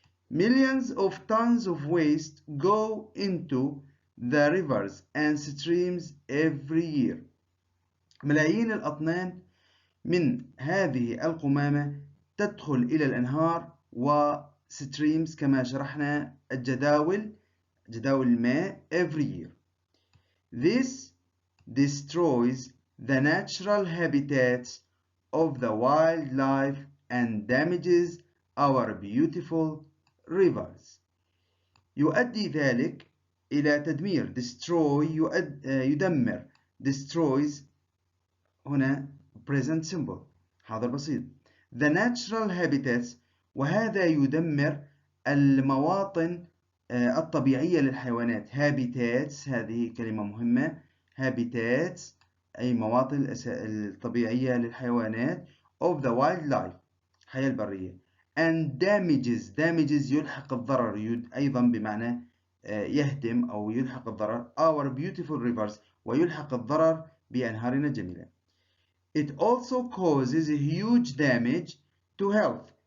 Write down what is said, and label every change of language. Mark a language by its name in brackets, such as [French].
[English] Millions of tons of waste go into the rivers and streams every year. [Arabic] ملايين الأطنان من هذه القمامة تدخل إلى الأنهار streams كما شرحنا جداول الماء [English] every year. This destroys the natural habitats of the wildlife and damages our beautiful rivers. [Arabic] يؤدي ذلك إلى تدمير destroy يدمر destroys هنا [English] present simple [Arabic] حاضر بسيط. [English] the natural habitats [Arabic] وهذا يدمر المواطن الطبيعية للحيوانات. habitats هذه كلمة مهمة. habitats أي مواطن الطبيعية للحيوانات [English] of the wildlife [Arabic] حياة البرية. and damages يلحق الضرر أيضا بمعنى يهدم أو يلحق الضرر [English] our beautiful rivers [Arabic] ويلحق الضرر بأنهارنا الجميلة. [English] It also causes huge damage to health